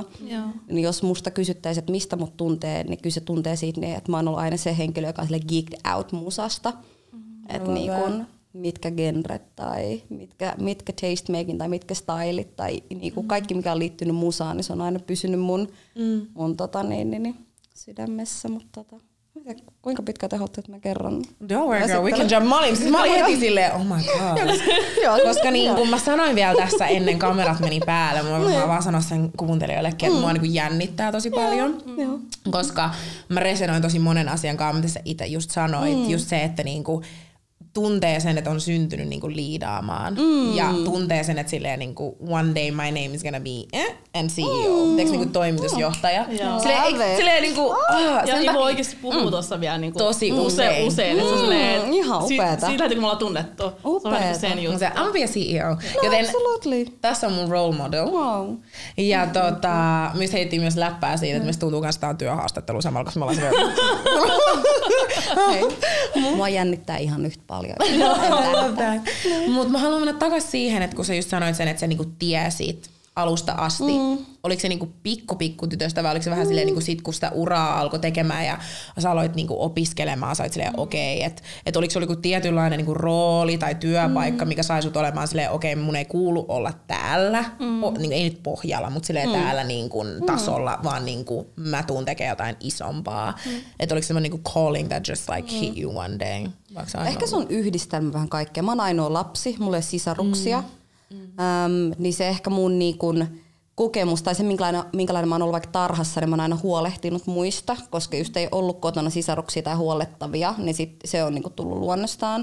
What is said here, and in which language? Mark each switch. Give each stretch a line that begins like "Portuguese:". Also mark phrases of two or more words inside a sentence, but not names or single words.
Finnish: Niin jos musta kysyttäisiin, että mistä mut tuntee, niin kyllä se tuntee siitä, että mä oon ollut aina se henkilö, joka on
English: geeked out
Finnish: musasta. Että niin mitkä genret tai mitkä tastemaking tai mitkä stylit tai niinku kaikki mikä on liittynyt musaan, niin se on aina pysynyt mun sydämessä. Mutta kuinka pitkään te haluatte, että mä kerron?
English: Don't worry girl, we can jump.
Finnish: Mä olin heti silleen,
English: oh my god.
Finnish: Koska niin kuin mä sanoin vielä tässä ennen kamerat meni päälle, mä vaan sanoin sen kuuntelijoillekin, että mua niin kuin jännittää tosi paljon. Koska mä resenoin tosi monen asian kanssa, mitä sä itse just sanoit. Just se, että niinku tuntee sen, että on syntynyt niinku liidaamaan. Ja tuntee sen, että silleen niinku
English: one day my name is gonna be and CEO.
Finnish: Teekö niinku toimitusjohtaja? Silleen niinku ja Ivo oikeesti puhuu tossa vielä niinku tosi usein. Ihan upeeta. Siitä lähti kun me ollaan tunnettu. Upeeta. Sen just.
English: I'm be a CEO.
Finnish: Joten tässä on mun role model. Wow. Ja myös heitettiin myös läppää siitä, että meistä tuntuu kanssa, että tää on työhaastattelu samalla, koska me ollaan silleen. Mua jännittää ihan yhtä paljon. Mutta mä haluan mennä takaisin siihen, että kun sä just sanoit sen, että sä niinku tiesit alusta asti. Oliko se niinku pikku tytöstä vai oliko se vähän silleen niinku sit, kun sitä uraa alkoi tekemään ja sä aloit niinku opiskelemaan, sä olit silleen okei, että oliko se joku tietynlainen niinku rooli tai työpaikka, mikä sai sut olemaan silleen okei, mun ei kuulu olla täällä, niinku, ei nyt pohjalla, mutta silleen täällä niinku tasolla, vaan niinku mä tuun tekemään jotain isompaa. Että oliko semmoinen niinku
English: calling that just like hit you one day?
Finnish: Ehkä se on yhdistelmä vähän kaikkea. Mä oon ainoa lapsi, mulla ei sisaruksia. Niin se ehkä mun kokemus tai se minkälainen mä oon ollut vaikka tarhassa, niin mä oon aina huolehtinut muista, koska just ei ollut kotona sisaruksia tai huollettavia, niin sit se on tullut luonnostaan.